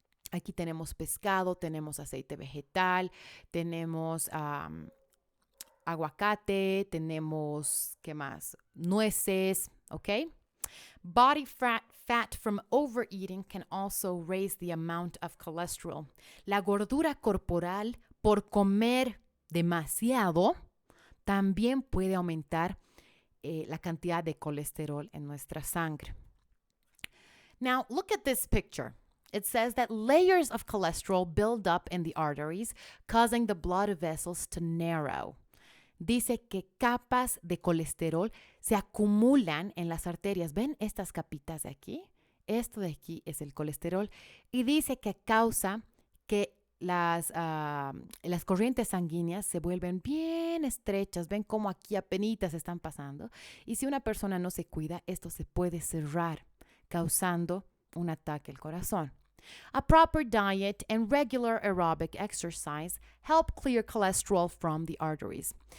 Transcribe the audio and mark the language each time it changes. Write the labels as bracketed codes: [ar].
[es] Aquí tenemos pescado, tenemos aceite vegetal, tenemos aguacate, tenemos, ¿qué más? Nueces, ¿ok? [en] Body fat from overeating can also raise the amount of cholesterol. [es] La gordura corporal por comer demasiado también puede aumentar la cantidad de colesterol en nuestra sangre. [en] Now, look at this picture. It says that layers of cholesterol build up in the arteries, causing the blood vessels to narrow. [es] Dice que capas de colesterol se acumulan en las arterias. ¿Ven estas capitas de aquí? Esto de aquí es el colesterol. Y dice que causa que las corrientes sanguíneas se vuelven bien estrechas. ¿Ven cómo aquí apenitas están pasando? Y si una persona no se cuida, esto se puede cerrar, causando un ataque al corazón. [en] A proper diet and regular aerobic exercise help clear cholesterol from the arteries.